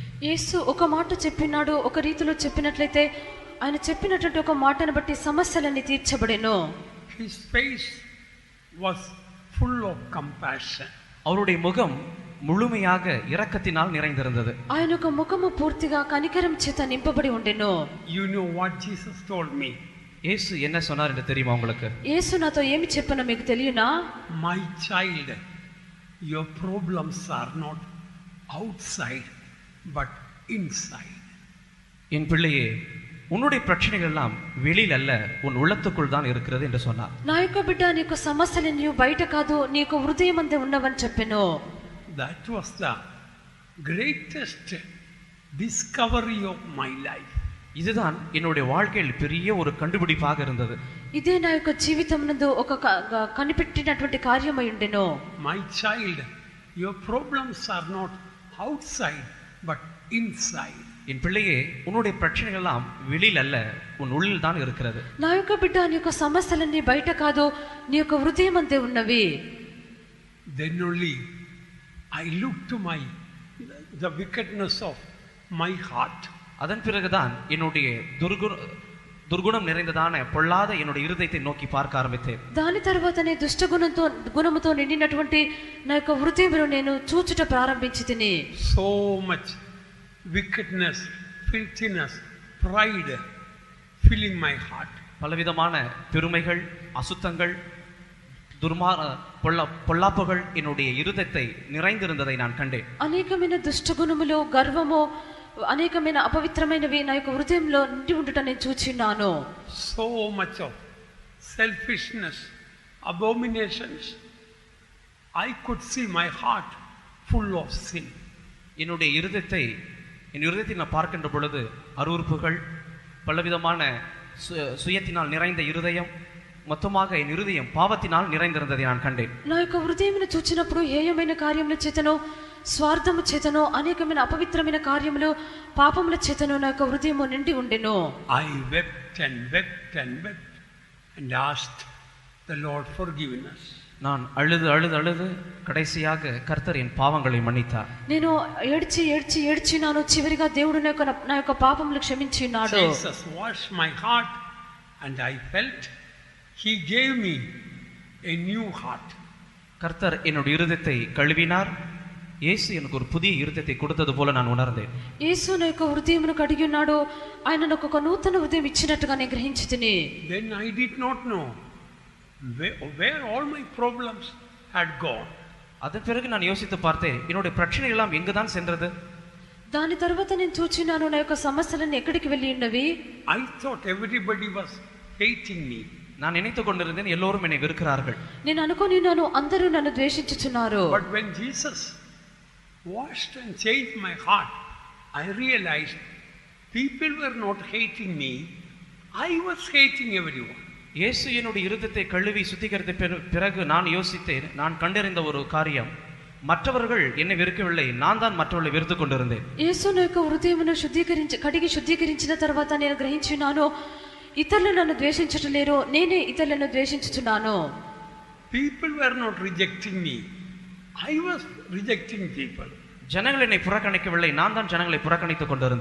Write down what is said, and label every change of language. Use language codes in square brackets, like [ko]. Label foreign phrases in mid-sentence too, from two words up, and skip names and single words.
[te] యేసు ఒక మాట చెప్పినాడు. ఒక రీతిలో చెప్పినట్లయితే ఆయన చెప్పినటువంటి ఒక మాటను బట్టి సమస్యలన్నీ తీర్చబడెను. [en] His face was full of compassion. [ta] அவருடைய முகம் முழுமையாக இரக்கத்தினால் நிறைந்திருந்தது. [te] ఆయన యొక్క ముఖము పూర్తిగా కనికరం చేత నింపబడి ఉండెను. [en] You know what Jesus told me? [ta] இயேசு என்ன சொன்னார் என்று தெரியுமா உங்களுக்கு? [te] యేసు నాతో ఏమి చెప్పానో మీకు తెలియనా? [en] My child, your problems are not outside but inside. [ta] என் பிள்ளையே, உன்னுடைய பிரச்சனைகள் எல்லாம் வெளியில் அல்ல, உன் உள்ளத்துக்குள் தான் இருக்கிறது என்று சொன்னார். [te] నా యొక్క బిడ్డ, నీ యొక్క సమస్యలు బయట కాదు, నీ యొక్క హృదయం అందే ఉన్నవని చెప్పెను. [en] That was the greatest discovery of my life. [ta] இதுதான் என்னுடைய வாழ்க்கையில் பெரிய ஒரு கண்டுபிடிப்பாக இருந்தது. [te] ఇదే నా యొక్క జీవితం నందు ఒక కనిపెట్టినటువంటి కార్యమై ఉండెను. [en] My child, your problems are not outside but inside. [ta] என் பிள்ளையே, உன்னுடைய பிரச்சனைகள் எல்லாம் வெளியில் அல்ல, உன் உள்ளில் தான் இருக்கிறது. [te] నా యొక్క బిడ్డ, నీ యొక్క సమస్యలన్నీ బయట కాదు, నీ యొక్క హృదయం అందే ఉన్నవి. [en] Then only I look to the wickedness of my heart. [ta] அதன் பிறகுதான் என்னுடைய துர்குணம் நிறைந்ததான பொல்லாத என்னுடைய இருதயத்தை நோக்கி பார்க்க ஆரம்பித்தேன். [te] దాని తర్వాతనే గుణముతో నిండినటువంటి నా యొక్క హృదయమును నేను చూచుట ప్రారంభించితిని. [en] So much wickedness, filthiness, pride filling my heart. [ta] பலவிதமான பெருமைகள், அசுத்தங்கள், பொல்லாப்புகள் என்னுடைய இருதயத்தை நிறைந்திருந்ததை நான் கண்டேன். [te] అనేకమైన దుష్టగుణములు, గర్వము, అనేకమైన అపవిత్రమైనవి నా యొక్క హృదయంలో నిండి ఉండుట నేను చూచిన్నాను. [en] So much of selfishness, abominations. I could see my heart full of sin. [ta] என்னுடைய இருதயத்தை நான் பார்க்கின்ற பொழுது அருவருப்புகள், பலவிதமான சுயத்தினால் நிறைந்த இருதயம், మొత్తமாக என் இருதயம் பாவத்தினால் நிறைந்திருந்ததை நான் கண்டேன். [te] నా యొక్క హృదయమును చూచినప్పుడు హేయమైన కార్యముల చేతను, స్వార్థము చేతను, అనేకమైన అపవిత్రమైన కార్యములు, పాపముల చేతను నా యొక్క హృదయము నిండి ఉండెను. [en] I wept and wept and wept and asked the Lord forgiveness. [ta] நான் அழுது கடைசியாக கர்த்தர் என் பாவங்களை மன்னித்தார். [te] నేను ఏడ్చినాను. చివరిగా దేవుడు నా యొక్క పాపములు క్షమించినాడు. [en] Jesus washed my heart and I felt He gave me a new heart. [ta] கர்த்தர் என்னுடைய இருதயத்தை கழுவினார். இயேசு எனக்கு ஒரு புதிய இருதயத்தை கொடுத்தது போல நான் உணர்ந்தேன். [te] యేసు నా యొక్క హృదయమును కడిగి ఉన్నాడు. ఆయన నాకు ఒక నూతన హృదయం ఇచ్చినట్టుగా నేను గ్రహించితిని. [en] Then I did not know where all my problems had gone. [ta] அதன் பிறகு நான் யோசித்து பார்த்தேன், என்னுடைய பிரச்சனைகள் எல்லாம் எங்குதான் சென்றது? [te] దాని తర్వాత నేను చూచినాను, నా యొక్క సమస్యలన్నీ ఎక్కడికి వెళ్ళి ఉన్నవి. [en] I thought everybody was hating me. [ta] நான் நினைத்துக் கொண்டிருந்தேன் எல்லோரும் என்னை வெறுக்கிறார்கள். [te] నేను అనుకొనినాను, అందరూ నన్ను ద్వేషించుచున్నారు. [en] But when Jesus washed and changed my heart, I realized people were not hating me, I was hating everyone. [ta] இயேசு என்னுடைய இருதயத்தை கழுவி சுத்திகரித்த பிறகு நான் யோசித்தேன், நான் கண்டறிந்த ஒரு காரியம், மற்றவர்கள் என்னை வெறுக்கவில்லை, நான் தான் மற்றவர்களை வெறுத்துக் கொண்டிருந்தேன். [te] యేసు నా యొక్క హృదయమును కడిగి శుద్ధీకరించిన తర్వాత నేను గ్రహించున్నాను, ఇతరులు నన్ను ద్వేషించట్లేరు, నేనే ఇతరులను ద్వేషించుచున్నాను. [en] People were not rejecting me, I was rejecting people. [ta] ஜனங்கள் என்னை புறக்கணிக்கவில்லை, நான் தான் ஜனங்களை புறக்கணித்துக் கொண்டிருந்தேன்.